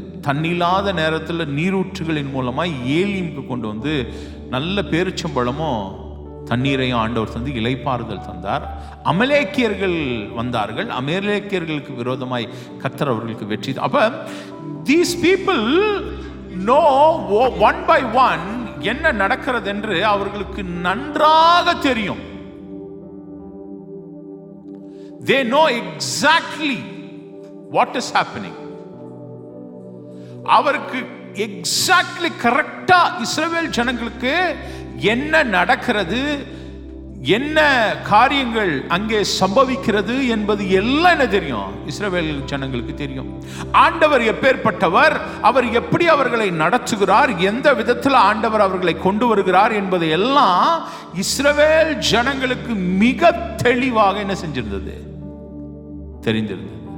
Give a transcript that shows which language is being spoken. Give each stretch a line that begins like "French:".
Tamil: தண்ணில்லாத நேரத்தில் நீரூற்றுகளின் மூலமாக ஏலிமுக்கு கொண்டு வந்து நல்ல பேரிச்சம்பழமும் தண்ணீரையும் ஆண்டவர் தந்து இளைப்பாறுதல் தந்தார். அமலேக்கியர்கள் வந்தார்கள். அமலேக்கியர்களுக்கு விரோதமாய் கர்த்தர் அவர்களுக்கு வெற்றி. அப்ப
English: these people know one by one
Tamil: என்ன நடக்கிறது என்று அவர்களுக்கு நன்றாக தெரியும்.
English: they know exactly what is happening.
Tamil: அவருக்கு எக்ஸாக்ட்லி கரெக்டா இஸ்ரவேல் ஜனங்களுக்கு என்ன நடக்கிறது, என்ன காரியங்கள் அங்கே சம்பவிக்கிறது என்பது எல்லாம் என்ன தெரியும், இஸ்ரவேல் ஜனங்களுக்கு தெரியும். ஆண்டவர் எப்பேற்பட்டவர், அவர் எப்படி அவர்களை நடத்துகிறார், எந்த விதத்தில் ஆண்டவர் அவர்களை கொண்டு வருகிறார் என்பது எல்லாம் இஸ்ரவேல் ஜனங்களுக்கு மிக தெளிவாக என்ன செஞ்சிருந்தது, தெரிந்திருந்தது.